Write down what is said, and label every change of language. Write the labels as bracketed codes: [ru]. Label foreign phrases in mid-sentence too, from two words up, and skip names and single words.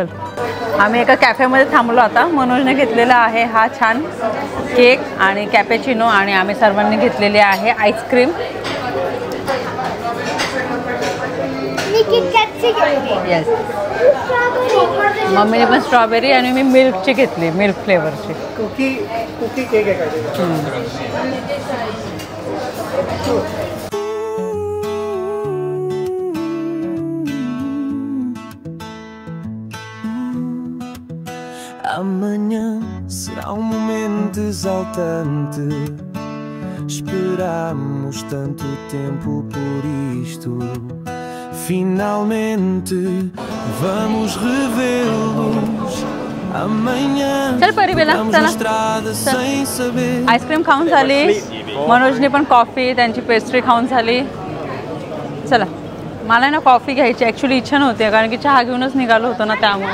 [mr] आम्ही एका कॅफेमध्ये थांबलो आता. मनोजने घेतलेला आहे हा छान केक आणि कॅपेचिनो आणि आम्ही सर्वांनी घेतलेली आहे आईस्क्रीम. येस मम्मीने पण स्ट्रॉबेरी आणि मी मिल्कची घेतली, मिल्क फ्लेवरची. [en] cookie cake आहे. [pt] Amanhã será momento exaltante. Esperamos tanto tempo por isto. Finalmente vamos revê-los. Amanhã vamos na estrada sem saber. [mr] आईस्क्रीम खाऊन झाली. मनोजने पण कॉफी, त्यांची पेस्ट्री खाऊन झाली. चला मला ना कॉफी घ्यायची ॲक्च्युली इच्छा नव्हती कारण की चहा घेऊनच निघालो होतो ना त्यामुळे.